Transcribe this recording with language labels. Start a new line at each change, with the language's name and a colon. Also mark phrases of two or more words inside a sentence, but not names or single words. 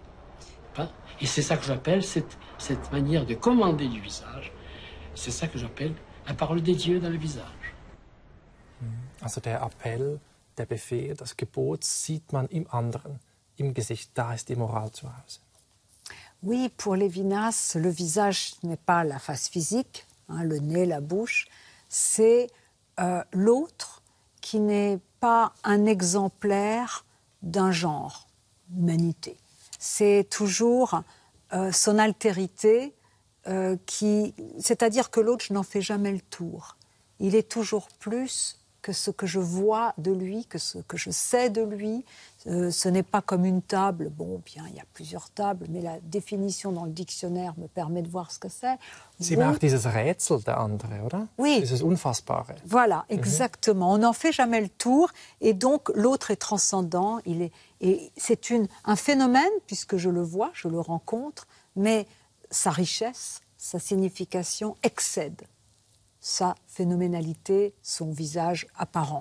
French: Et c'est ça que j'appelle cette manière de commander du visage, c'est ça que j'appelle la parole de Dieu dans le visage.
German: Also der Appell, der Befehl, das Gebot sieht man im anderen, im Gesicht. Da ist die Moral zu Hause.
French: Oui, pour Lévinas, le visage n'est pas la face physique, hein, le nez, la bouche, c'est l'autre qui n'est pas un exemplaire d'un genre, humanité. C'est toujours son altérité, c'est-à-dire que l'autre, je n'en fais jamais le tour. Il est toujours plus que ce que je vois de lui, que ce que je sais de lui. Ce n'est pas comme une table. Bon, bien, il y a plusieurs tables, mais la définition dans le dictionnaire me permet de voir ce que c'est.
German: Sie auch dieses Rätsel, der andere, oder?
French: Oui.
German: Dieses Unfassbare.
French: Voilà, exactement. On n'en fait jamais le tour, et donc l'autre est transcendant. Et c'est un phénomène, puisque je le vois, je le rencontre, mais sa richesse, sa signification excède sa phénoménalité, son visage apparent.